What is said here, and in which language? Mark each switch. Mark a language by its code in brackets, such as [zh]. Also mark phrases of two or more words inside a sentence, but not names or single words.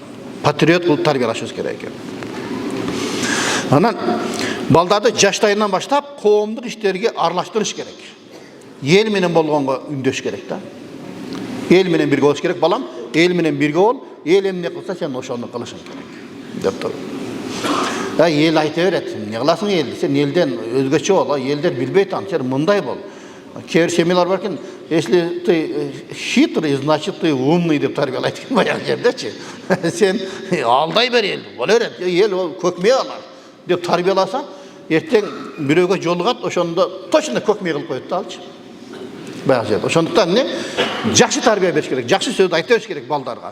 [ky] Патриот кылып тарбиялашыбыз керек экен. Анан балдарды жаштайынан баштап коомдук иштерге аралаштырыш керек. Эл менен болгонго үндөш керек да. Эл менен бирге болуш керек, балам. Эл менен бирге бол, эл эмне кылса сен ошону кылышың керек деп туруп. Эл айта берет, эмне кыласың эл? Сен элден өзгөчө бол, элдер билбейт аны, сен мындай бол. [kk] Кейбір семьялар бар екен, [ru] если ты хитрый, значит ты умный [ky] деп тарбиялайт экен баягы жердечи. Сен алдай бер ел, боло берет, ел көкмей алар деп тарбияласа, эртең бирөөгө жолугат, ошондо точно көкмей кылып коет да алчы. Баягы жерде. Ошондуктан эмне? Жакшы тарбия бериш керек, жакшы сөз айта бериш керек балдарга.